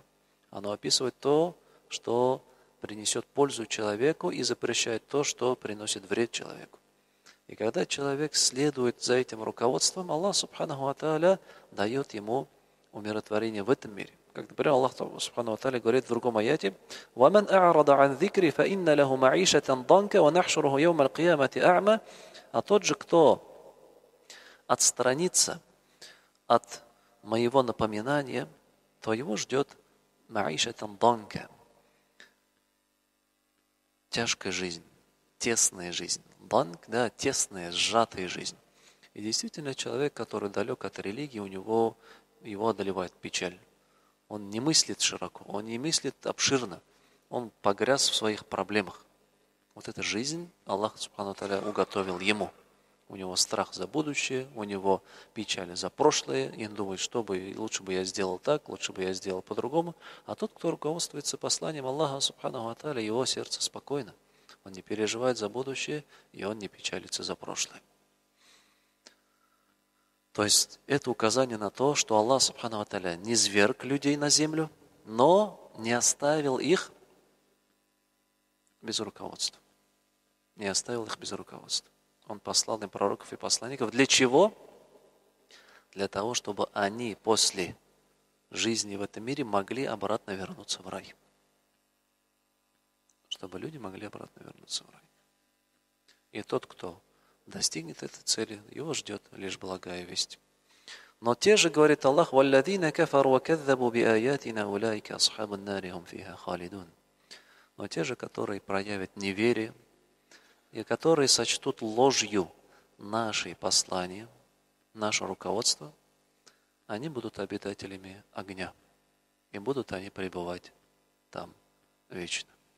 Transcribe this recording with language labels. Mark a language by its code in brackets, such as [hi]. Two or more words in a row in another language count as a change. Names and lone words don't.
[ru] Оно описывает то, что принесет пользу человеку, и запрещает то, что приносит вред человеку. И когда человек следует за этим руководством, Аллах [ar] سبحانه وتعالى [ru] дает ему умиротворение в этом мире. Как, например, [ar] الله سبحانه وتعالى [ru] говорит в другом аяте: [ar] «ومن أعرض عن ذكري فإن له معيشة ضنكا ونحشره يوم القيامة أعمى». [ru] А тот же, кто отстранится от моего напоминания, то его ждет [ar] معيشة ضنكا. [ru] Тяжкая жизнь, тесная жизнь. Данк, да, тесная, сжатая жизнь. И действительно, человек, который далек от религии, его одолевает печаль. Он не мыслит широко, он не мыслит обширно. Он погряз в своих проблемах. Вот эта жизнь Аллах [ar] سبحانه وتعالى [ru] уготовил ему. У него страх за будущее, у него печаль за прошлое, и он думает, лучше бы я сделал так, лучше бы я сделал по-другому. А тот, кто руководствуется посланием Аллаха, [ar] سبحانه وتعالى, [ru] его сердце спокойно. Он не переживает за будущее, и он не печалится за прошлое. То есть это указание на то, что Аллах, [ar] سبحانه وتعالى, [ru] не зверг людей на землю, но не оставил их без руководства. Не оставил их без руководства. Он послал им пророков и посланников. Для чего? Для того, чтобы они после жизни в этом мире могли обратно вернуться в рай. Чтобы люди могли обратно вернуться в рай. И тот, кто достигнет этой цели, его ждет лишь благая весть. Но те же, говорит Аллах, [ar] وَالَّذِينَ كَفَرُوا وَكَذَّبُوا بِآيَاتِنَا أُولَٰئِكَ أَصْحَابُ النَّارِ هُمْ فِيهَا خَالِدُونَ. [ru] Но те же, которые проявят неверие, и которые сочтут ложью наши послания, наше руководство, они будут обитателями огня. И будут они пребывать там вечно.